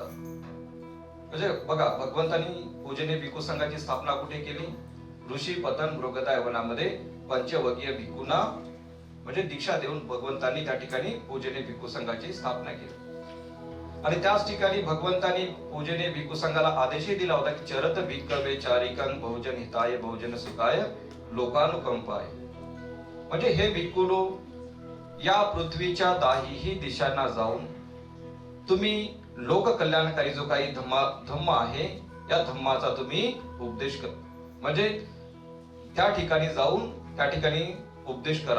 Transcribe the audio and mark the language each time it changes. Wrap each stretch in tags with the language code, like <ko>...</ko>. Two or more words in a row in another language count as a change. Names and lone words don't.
<mr>म्हणजे बघा, भगवंतांनी पूजनीय भिक्खू संघाची स्थापना कुठे केली? ऋषी पतन मृगदाय वनामध्ये पंचवगीय भिक्खूंना म्हणजे दीक्षा देऊन भगवंतांनी त्या ठिकाणी पूजनीय भिक्खू संघाची स्थापना केली. आणि त्याच ठिकाणी भगवंतांनी पूजनीय भिक्खू संघाला आदेशही दिला होता की</mr> <pi>चरत भिक्खवे चारिकं बहुजन हिताय बहुजन सुखाय लोकानुकंपाय.</pi> <mr>म्हणजे हे भिक्खूनो, या पृथ्वीच्या दाहीही दिशांना जाऊन तुम्ही लोक कल्याणकारी जो काही धम्म आहे या धम्माचा तुम्ही उपदेश कर, म्हणजे त्या ठिकाणी जाऊन त्या ठिकाणी उपदेश करा.</mr>